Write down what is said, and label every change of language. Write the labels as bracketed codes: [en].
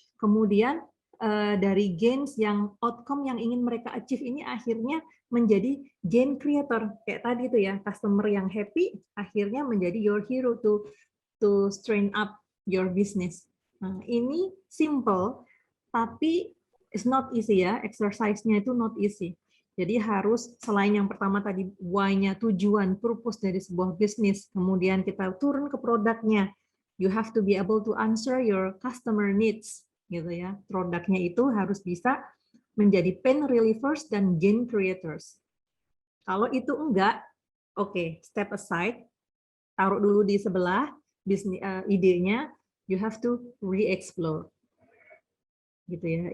[id] Kemudian dari gains yang outcome yang ingin mereka achieve ini akhirnya menjadi gain creator kayak tadi itu ya, customer yang happy akhirnya menjadi [en] your hero to strengthen up your business. [id] Nah, ini simple tapi [en] it's not easy [id] ya, exercise-nya itu [en] not easy. [id] Jadi harus selain yang pertama tadi why-nya, tujuan, purpose dari sebuah bisnis, kemudian kita turun ke produknya. [en] You have to be able to answer your customer needs. [id] Gitu ya, produknya itu harus bisa menjadi pain relievers dan gain creators. Kalau itu enggak, oke, [en] step aside, [id] taruh dulu di sebelah bisnis idenya, [en] you have to re-explore. [id] Gitu ya.